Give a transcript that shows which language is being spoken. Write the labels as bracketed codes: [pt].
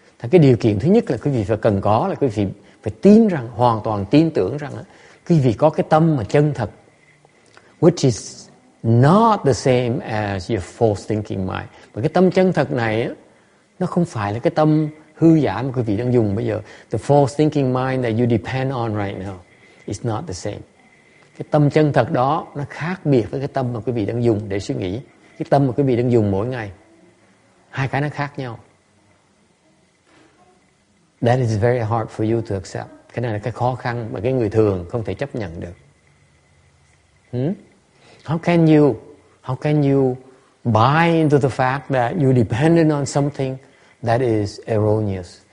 [vi] Cái điều kiện thứ nhất là quý vị phải cần có là quý vị phải tin rằng, hoàn toàn tin tưởng rằng quý vị có cái tâm mà chân thật, [en] which is not the same as your false thinking mind. [vi] Và cái tâm chân thật này nó không phải là cái tâm hư giả mà quý vị đang dùng bây giờ. [en] The false thinking mind that you depend on right now is not the same. [vi] Cái tâm chân thật đó nó khác biệt với cái tâm mà quý vị đang dùng để suy nghĩ. Cái tâm mà quý vị đang dùng mỗi ngày, hai cái nó khác nhau. [en] That is very hard for you to accept. [vi] Cái này là cái khó khăn mà cái người thường không thể chấp nhận được. [en] How can you buy into the fact that you dependent on something that is erroneous?